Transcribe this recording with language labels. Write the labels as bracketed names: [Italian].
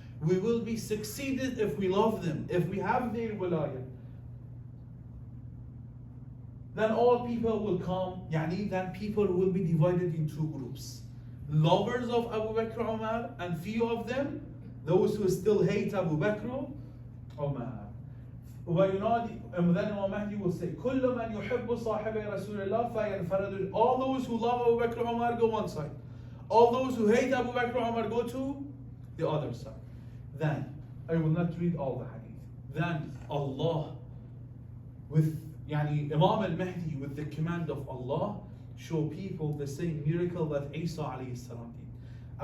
[English] We will be succeeded if we love them, if we have their wilayah. Then all people will come, then people will be divided in two groups. Lovers of Abu Bakr Umar, and few of them, those who still hate Abu Bakr Umar. And then Imam Mahdi will say, [Arabic] كُلُّ مَنْ يُحِبُّ صَاحِبَ رَسُولِ اللَّهِ فَيَنْفَرَدُ. [English] All those who love Abu Bakr Umar go one side. All those who hate Abu Bakr Umar go to the other side. Then, I will not read all the hadith. Then Allah, with Imam al-Mahdi, with the command of Allah, show people the same miracle that Isa alayhi salam did.